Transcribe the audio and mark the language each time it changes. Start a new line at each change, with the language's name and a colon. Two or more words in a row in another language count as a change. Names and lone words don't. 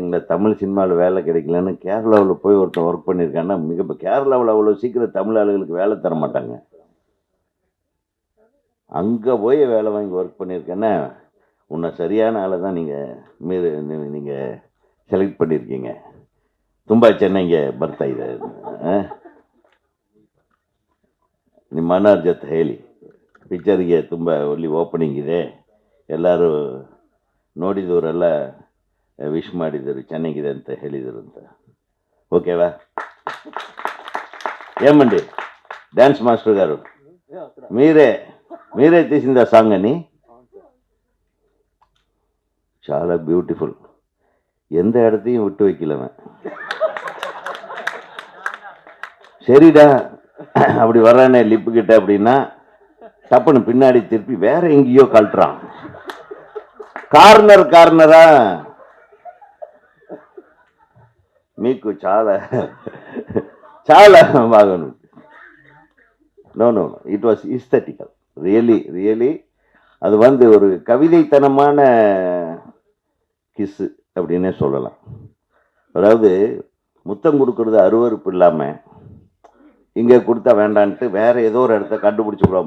Tamil: இந்த தமிழ் சினிமாவில் வேலை கிடைக்கலன்னு கேரளாவில் போய் ஒருத்தன் ஒர்க் பண்ணியிருக்காங்கன்னா மிக கேரளாவில் அவ்வளோ சீக்கிரம் தமிழ் ஆளுகளுக்கு வேலை தர மாட்டாங்க. அங்கே போய் வேலை வாங்கி ஒர்க் பண்ணியிருக்கேன்னா உன்னை சரியான ஆளை தான் நீங்கள் செலக்ட் பண்ணியிருக்கீங்க.
Kannada: ತುಂಬಾ ಚೆನ್ನಾಗಿ ಬರ್ತಾ ಇದೆ. ನಿಮ್ಮ ಅಣ್ಣರ ಜೊತೆ ಹೇಳಿ ಪಿಕ್ಚರ್ಗೆ ತುಂಬ ಒಳ್ಳೆ ಓಪನಿಂಗ್ ಇದೆ. ಎಲ್ಲರೂ ನೋಡಿದವರೆಲ್ಲ ವಿಶ್ ಮಾಡಿದರು, ಚೆನ್ನಾಗಿದೆ ಅಂತ ಹೇಳಿದರು ಅಂತ.
Telugu: ఓకేవా? ఏమండి
English: dance master
Telugu: గారు, మీరే తీసింది ఆ సాంగ్ అని? చాలా బ్యూటిఫుల్.
Tamil: எந்த இடத்தையும் விட்டு வைக்கலவன். சரிடா அப்படி வர்றானே லிப்பு கிட்ட அப்படின்னா தப்புன்னு பின்னாடி திருப்பி வேற எங்கேயோ கழட்டுறான்.
Telugu: కార్నరా మీకు చాలా చాలా బాగా ఉంది.
English: No it was aesthetical.
Tamil: ரியலி அது வந்து ஒரு கவிதைத்தனமான கிஸ்ஸு அப்படின்னே சொல்லலாம். அதாவது முத்தம் கொடுக்கறது அருவறுப்பு இல்லாமல் இங்கே கொடுத்தா வேண்டான்ட்டு வேற ஏதோ ஒரு இடத்த கண்டுபிடிச்சி விடுவோம்.